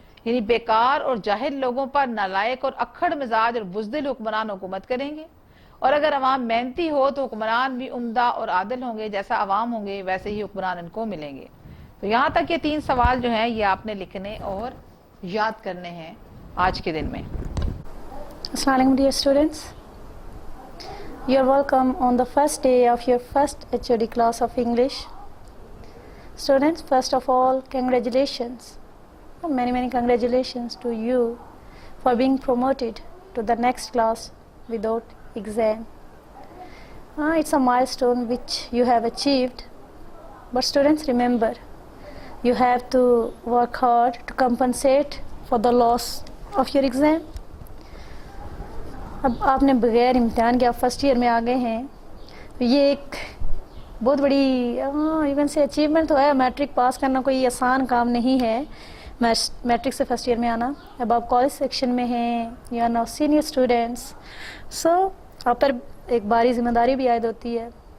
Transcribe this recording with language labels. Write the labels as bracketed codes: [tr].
[ur] یعنی بیکار اور جاہل لوگوں پر نالائق اور اکھڑ مزاج اور بزدل حکمران حکومت کریں گے, اور اگر عوام محنتی ہو تو حکمران بھی عمدہ اور عادل ہوں گے. جیسا عوام ہوں گے ویسے ہی حکمران ان کو ملیں گے. تو یہاں تک یہ 3 سوال جو ہیں یہ آپ نے لکھنے اور یاد کرنے ہیں آج کے دن میں. [en] Assalamu alaikum dear students. You are welcome on the first day of your first HOD class of English. Students, first of all, congratulations. Many congratulations to you for being promoted to the next class without exam. It's a milestone which you have achieved. But students, remember, you have to work hard to compensate for the loss of your exam. [ur] اب آپ نے بغیر امتحان کے آپ first year میں آ گئے ہیں, یہ ایک بہت بڑی ایون سے اچیومنٹ تو ہے. میٹرک پاس کرنا کوئی آسان کام نہیں ہے, میٹرک سے فرسٹ ایئر میں آنا. اب آپ کالج سیکشن میں ہیں, [en] you are now senior students, [ur] سو آپ پر ایک باری ذمہ داری بھی عائد ہوتی ہے.